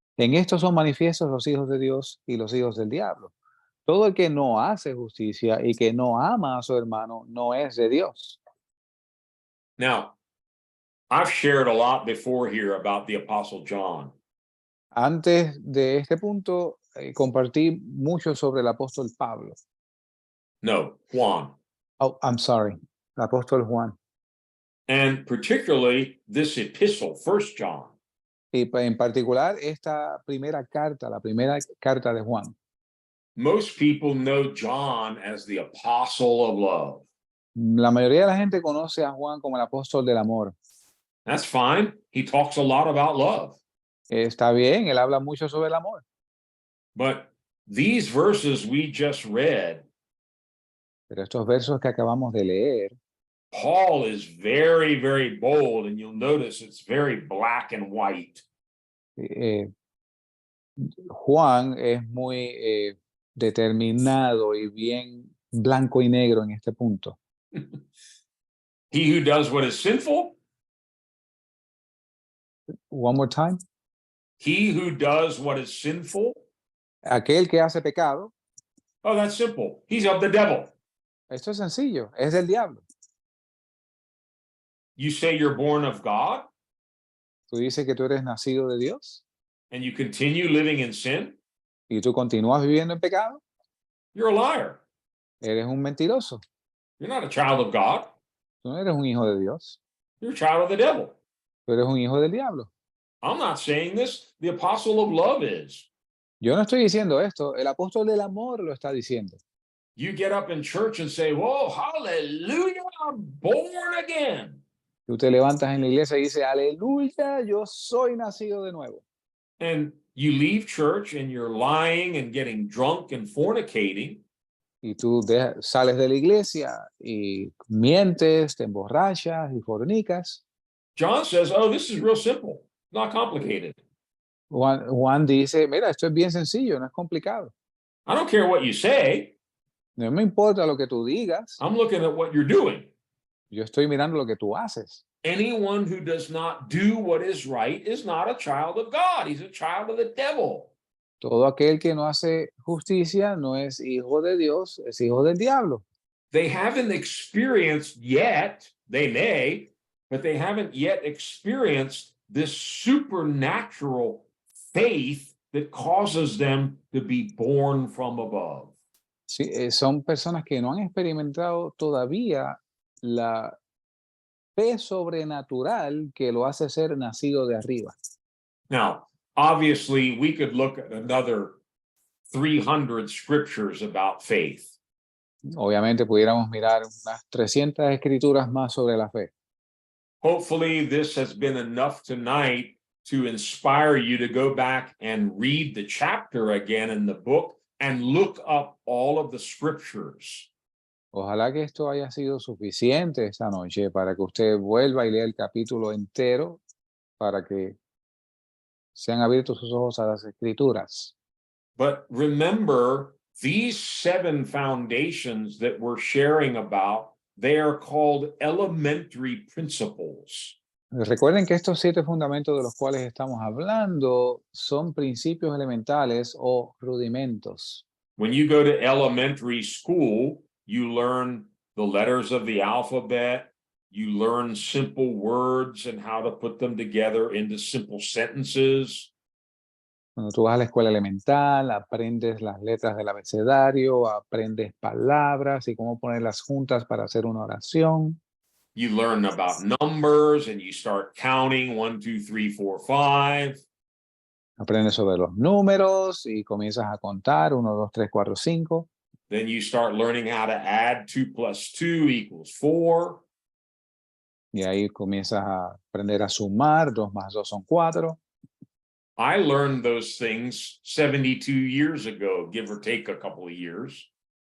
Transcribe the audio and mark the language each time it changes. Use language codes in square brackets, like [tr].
[es] En esto son manifiestos los hijos de Dios y los hijos del diablo. Todo el que no hace justicia y que no ama a su hermano no es de Dios. [en] Now, I've shared a lot before here about the Apostle John. [es] Antes de este punto, compartí mucho sobre el apóstol Pablo. No, Juan. [en] Oh, I'm sorry, [es] el apóstol Juan. [en] And particularly this epistle, First John. [es] Y en particular esta primera carta, la primera carta de Juan. [en] Most people know John as the apostle of love. [es] La mayoría de la gente conoce a Juan como el apóstol del amor. [en] That's fine. He talks a lot about love. [es] Está bien, él habla mucho sobre el amor. [en] But these verses we just read, [es] Pero estos versos que acabamos de leer, [en] Paul is very, very bold, and you'll notice it's very black and white. [es] eh, Juan es muy determinado y bien blanco y negro en este punto. [en] He who does what is sinful, One more time. he who does what is sinful, [es] Aquel que hace pecado, [en] oh, that's simple. He's of the devil. [es] esto es sencillo, es del diablo. [en] You say you're born of God [es] Tú dices que tú eres nacido de Dios [en] and you continue living in sin, [es] y tú continúas viviendo en pecado, [en] you're a liar. [es] eres un mentiroso. [en] You're not a child of God. [es] Tú no eres un hijo de Dios, [en] You're a child of the devil. [es] tú eres un hijo del diablo. [en] I'm not saying this. The apostle of love is. [es] Yo no estoy diciendo esto, el apóstol del amor lo está diciendo. [en] You get up in church and say, whoa, hallelujah, I'm born again. [es] Tú te levantas en la iglesia y dices, aleluya, yo soy nacido de nuevo. [en] And you leave church and you're lying and getting drunk and fornicating. [es] Y tú sales de la iglesia y mientes, te emborrachas y fornicas. [en] John says, oh, this is real simple, not complicated. [es] Juan dice, mira, esto es bien sencillo, no es complicado. [en] I don't care what you say. [es] No me importa lo que tú digas, [en] I'm looking at what you're doing. [es] yo estoy mirando lo que tú haces. [en] Anyone who does not do what is right is not a child of God. He's a child of the devil. [es] Todo aquel que no hace justicia no es hijo de Dios, es hijo del diablo. [en] They haven't experienced yet, they may, but they haven't yet experienced this supernatural faith that causes them to be born from above. [es] Sí, son personas que no han experimentado todavía la fe sobrenatural que lo hace ser nacido de arriba. [en] Now, obviously, we could look at another 300 scriptures about faith. [es] Obviamente pudiéramos mirar unas 300 escrituras más sobre la fe. [en] Hopefully, this has been enough tonight to inspire you to go back and read the chapter again in the book and look up all of the scriptures. [es] Ojalá que esto haya sido suficiente esta noche para que usted vuelva y lea el capítulo entero para que sean abiertos sus ojos a las escrituras. [en] But remember, these 7 foundations that we're sharing about, they are called elementary principles. [es] Recuerden que estos 7 fundamentos de los cuales estamos hablando son principios elementales o rudimentos. [en] When you go to elementary school, you learn the letters of the alphabet, you learn simple words and how to put them together into simple sentences. [es] Cuando tú vas a la escuela elemental, aprendes las letras del abecedario, aprendes palabras y cómo ponerlas juntas para hacer una oración. [en] You learn about numbers and you start counting 1, 2, 3, 4, 5. [es] Aprendes sobre los números y comienzas a contar 1, 2, 3, 4, 5. [en] Then you start learning how to add 2 plus 2 equals 4. [es] Y ahí comienzas a aprender a sumar, 2 más 2 son 4. [en] I learned those things 72 years ago, give or take a couple of years.